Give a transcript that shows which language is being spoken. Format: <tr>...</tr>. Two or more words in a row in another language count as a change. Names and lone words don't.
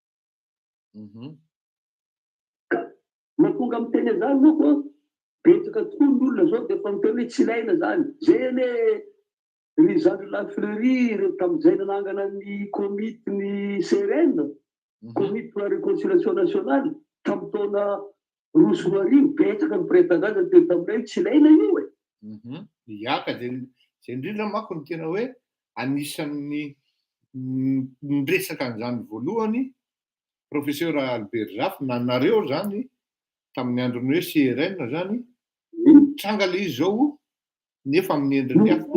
<mg>Natonga amin'ny teny zany moa koa betsaka tokoa ny olona zao dia efa miteny hoe tsy ilaina zany. Zay ane ry Jean Lafleury tamin'izay nanangana ny komity ny CRN, komity</mg> <fr>pour la réconciliation nationale</fr> <mg>tamin'ny taona roa sy roa arivo betsaka ny mpiretan-gaza teo taminay tsy ilaina io e. Iaka zay indrindra manko ny tena hoe anisan'ny niresaka an'izany voalohany professeur Albert Jafy nanareo zany tamin'ny androny hoe CRN zany tranga le izy zao nefa amin'ny endriny hafa</mg>